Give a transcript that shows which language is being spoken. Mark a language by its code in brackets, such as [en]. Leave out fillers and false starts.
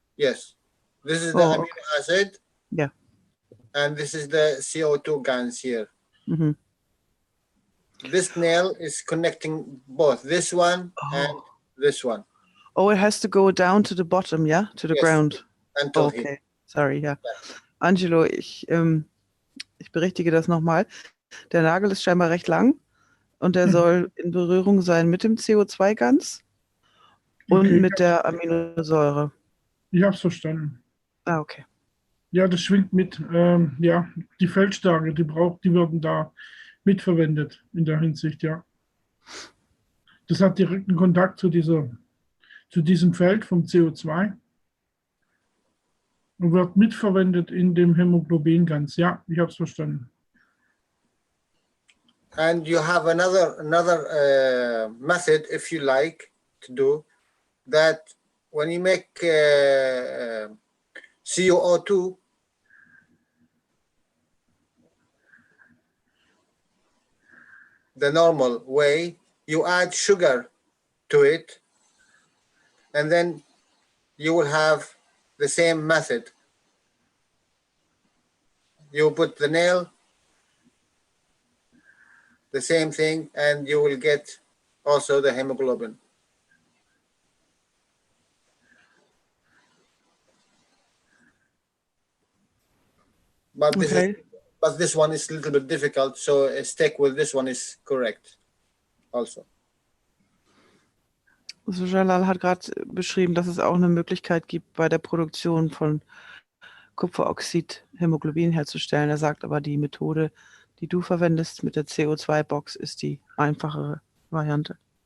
[en] Yes, this is the amino acid. Yeah. And this is the CO2 gans here. Mm-hmm. This nail is connecting both this one and this one. Oh, it has to go down to the bottom, yeah? To the ground. Until okay. here. [de] Sorry, ja. Angelo, ich berichtige das nochmal. Der Nagel ist scheinbar recht lang und der soll in Berührung sein mit dem CO2-Gans und mit der Aminosäure. Ich habe es verstanden. Ah, okay. Ja, das schwingt mit. Ja, die Feldstärke, die werden da mitverwendet in der Hinsicht, ja. Das hat direkten Kontakt zu diesem Feld vom CO2 und wird mitverwendet in dem Hämoglobin-Gans. Ja, ich habe es verstanden. [en] And you have another method, if you like, to do that. When you make CO2, the normal way, you add sugar to it, and then you will have the same method. You put the nail, the same thing, and you will get also the hemoglobin. But this one is a little bit difficult, so a stick with this one is correct also. [de] Also Jalal hat gerade beschrieben, dass es auch eine Möglichkeit gibt, bei der Produktion von Kupferoxid Hämoglobin herzustellen. Er sagt aber, die Methode, die du verwendest mit der CO2-Box, ist die einfachere Variante.